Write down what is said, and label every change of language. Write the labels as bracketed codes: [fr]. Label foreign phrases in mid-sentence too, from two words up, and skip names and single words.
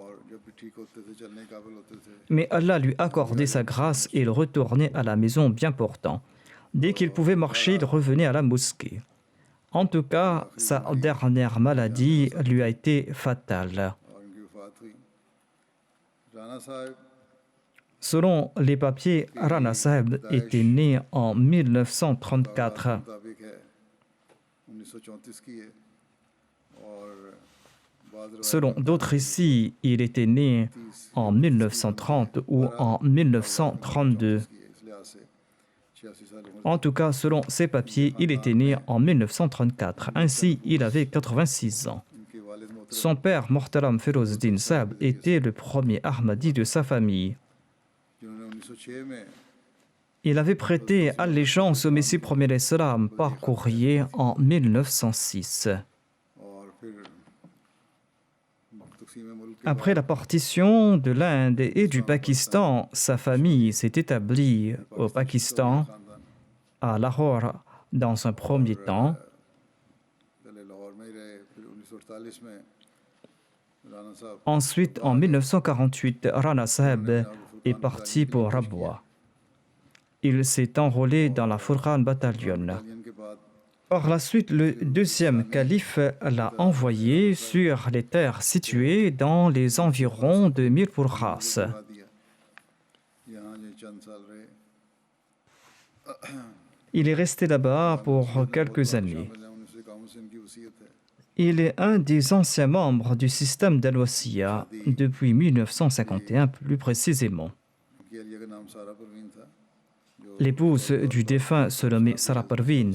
[ur] اور جب بھی ٹھیک ہوتے تھے چلنے کے قابل ہوتے تھے [fr] Mais Allah lui accordait sa grâce et il retournait à la maison bien portant. Dès qu'il pouvait marcher, il revenait à la mosquée. En tout cas, sa dernière maladie lui a été fatale. [ur] اور ان کی وفات ہوئی رانا صاحب [fr] Selon les papiers, Rana Saheb était né en 1934. [ur] مطابق ہے 1934 کی ہے اور بعد [fr] Selon d'autres récits, il était né en 1930 ou en 1932. [ur] کی ہے اس لحاظ سے 86 سال عمر [fr] En tout cas, selon ces papiers, il était né en 1934. Ainsi, il avait 86 ans. [ur] ان کے والد محترم [fr] Son père, Muhtaram Ferozuddin Saheb, était le premier Ahmadi de sa famille. [ur] جنہوں نے 1906 میں [fr] Il avait prêté allégeance au Messie premier d'Islam par courrier en 1906. [ur] اور پھر تقسیم ملک کے [fr] Après la partition de l'Inde et du Pakistan, sa famille s'est établie au Pakistan, खानदान à Lahore, dans un premier temps. [ur] پہلے لاہور میں ہی رہے پھر 1948 میں رانا صاحب [fr] Ensuite, en 1948, Rana Saheb est parti pour Rabwa. Il s'est enrôlé dans la Furqan Battalion. [ur] بٹالین کے بعد [fr] Par la suite, le deuxième calife l'a envoyé sur les terres situées dans les environs de Mirpur Khas. [ur] بڑھا دیا یہاں یہ چند سال رہے [fr] Il est resté là-bas pour quelques années. Il est un des anciens membres du système d'Al-Wasiya depuis 1951 plus précisément. L'épouse du défunt se nommait Sarah Parveen.